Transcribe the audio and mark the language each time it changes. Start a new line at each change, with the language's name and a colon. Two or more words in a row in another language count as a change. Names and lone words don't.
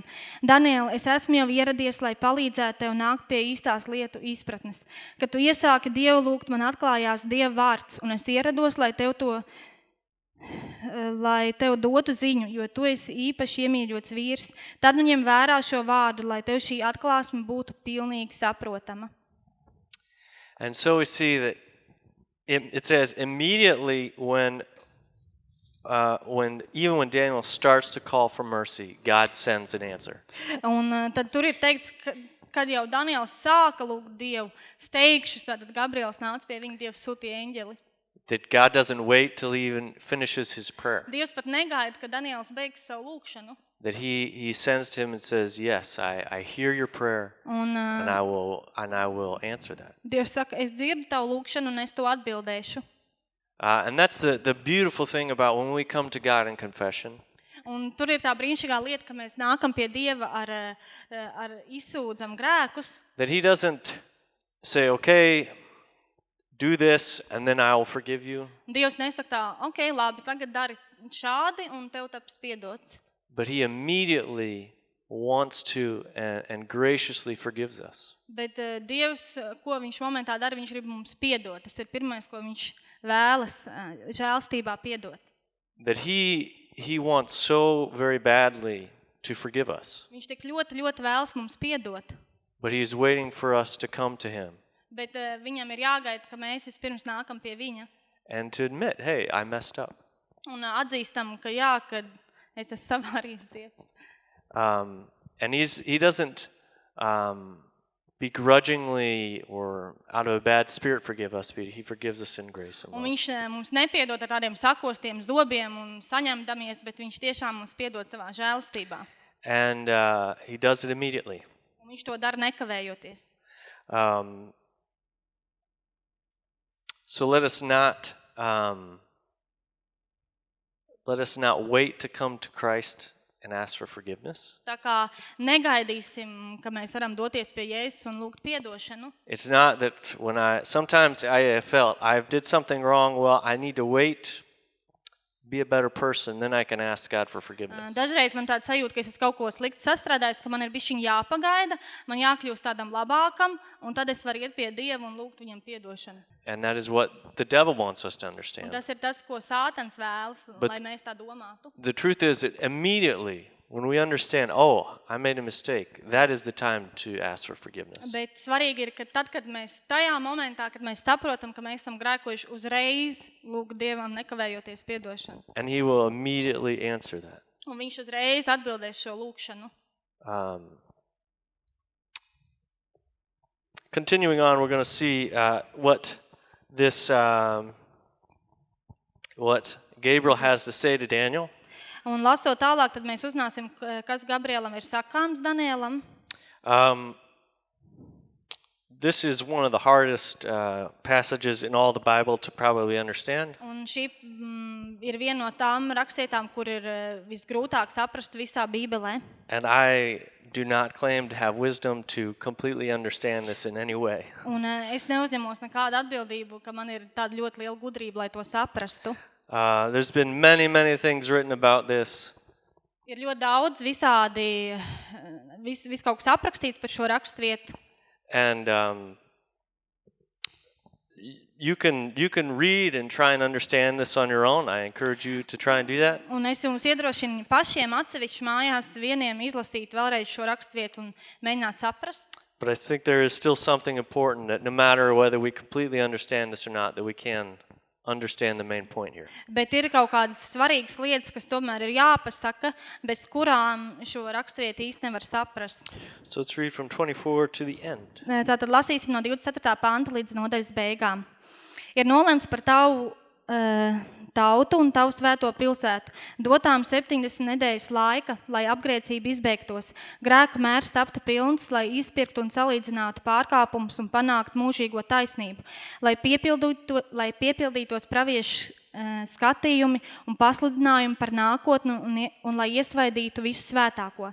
Latvian: Daniēla, es esmu jau ieradies, lai palīdzētu tev nākt pie īstās lietu izpratnes. Kad tu iesāki Dievu lūgt, man atklājās Dieva vārds, un es ierados, lai tev dotu ziņu, jo tu esi īpaši iemīļots vīrs. Tad nu ņem vērā šo vārdu, lai tev šī atklāsme būtu pilnīgi saprotama.
English: And so we see that it says immediately when even when Daniel starts to call for mercy, God sends an answer.
Latvian: Un tad tur ir teikts, kad jau Daniēls sāka lūgt Dievu steigšus, tad Gabriels nāca pie viņa, Dievs sūtīja eņģeli.
English: That God doesn't wait till he even finishes his prayer.
Latvian: Dievs pat negaida, ka Daniēls beigs savu lūgšanu.
English: That he sends to him and says, yes, I hear your prayer and I will answer that.
Latvian: Dievs saka, es dzirdu tavu lūgšanu un es to atbildēšu.
English: And that's the beautiful thing about when we come to God in confession.
Latvian: Un tur ir tā brīnišķīgā lieta, ka mēs nākam pie Dieva ar izsūdzam grēkus.
English: That he doesn't say, okay, do this and then I will forgive you.
Latvian: Dievs nesaka tā, okay, labi, tagad dari šādi un tev taps piedots.
English: But he immediately wants to and graciously forgives us.
Latvian: Bet Dievs, ko viņš momentā dara, viņš grib mums piedot. Tas ir pirmais, ko viņš vēlas žēlstībā piedot.
English: That he wants so very badly to forgive us.
Latvian: Viņš tik ļoti vēlas mums piedot.
English: But he is waiting for us to come to him.
Latvian: Bet viņam ir jāgaida, ka mēs vispirms nākam pie viņa.
English: And to admit, hey, I messed up.
Latvian: Un atzīstam, ka jā, kad es esmu savārījis ziepes.
English: And he doesn't begrudgingly or out of a bad spirit forgive us, but he forgives us in grace and love.
Latvian: Un viņš mums nepiedod ar tādiem sakostiem zobiem un saņemdamies, bet viņš tiešām mums piedod savā žēlstībā.
English: And he does it immediately.
Latvian: Un viņš to dara nekavējoties.
English: So let us not wait to come to Christ and ask for forgiveness.
Latvian: Tā kā negaidīsim, ka mēs varam doties pie Jēzus un lūgt piedošanu.
English: It's not that sometimes I felt I did something wrong, well, I need to wait, be a better person, then I can ask God for forgiveness.
Latvian: Dažreiz man tāda sajūta, ka es esmu kaut ko slikti sastrādājis, ka man ir bišķiņ jāpagaida, man jākļūst tādam labākam, un tad es varu iet pie Dieva un lūgt viņam piedošanu.
English: And that is what the devil wants us to
Latvian: Un
English: understand.
Latvian: tas ir tas, ko Sātans vēlas,
English: But
Latvian: lai mēs tā domātu.
English: The truth is that immediately when we understand, oh, I made a mistake, that is the time to ask for forgiveness.
Latvian: Bet svarīgi ir, ka tad, kad mēs tajā momentā, kad mēs saprotam, ka mēs esam grēkojuši, uzreiz lūgt Dievam nekavējoties piedošanu.
English: And he will immediately answer that.
Latvian: Un viņš uzreiz atbildēs šo lūgšanu.
English: Continuing on, we're going to see what Gabriel has to say to Daniel.
Latvian: Un lasot tālāk, tad mēs uzzināsim, kas Gabrielam ir sakāms Daniēlam.
English: This is one of the hardest passages in all the Bible to probably understand.
Latvian: Un šī ir viena no tām rakstietām, kur ir visgrūtāk saprast visā Bībelē.
English: And I do not claim to have wisdom to completely understand this in any way.
Latvian: Un es neuzņemos nekādu atbildību, ka man ir tāda ļoti liela gudrība, lai to saprastu.
English: There's been many things written about this.
Latvian: Ir ļoti daudz visādi, vis kaut kas aprakstīts par šo rakstvietu.
English: And you can read and try and understand this on your own. I encourage you to try and do that.
Latvian: Un es jums iedrošinu pašiem atsevišķi mājās vieniem izlasīt vēlreiz šo rakstvietu un mēģināt saprast.
English: But I think there is still something important that no matter whether we completely understand this or not, that we can understand the main point here.
Latvian: Bet ir kaut kādas svarīgas lietas, kas tomēr ir jāpasaka, bez kurām šo raksturvietu īsti nevar saprast.
English: So let's read from 24 to the end.
Latvian: Tātad lasīsim no 24. panta līdz nodaļas beigām. Ir nolemts par tavu tautu un tavu svēto pilsētu, dotām 70 nedēļas laika, lai apgrēcība izbeigtos, grēku mērs taptu pilns, lai izpirktu un salīdzinātu pārkāpumus un panāktu mūžīgo taisnību, lai piepildītos praviešu skatījumi un pasludinājumi par nākotni un lai iesvaidītu visu svētāko.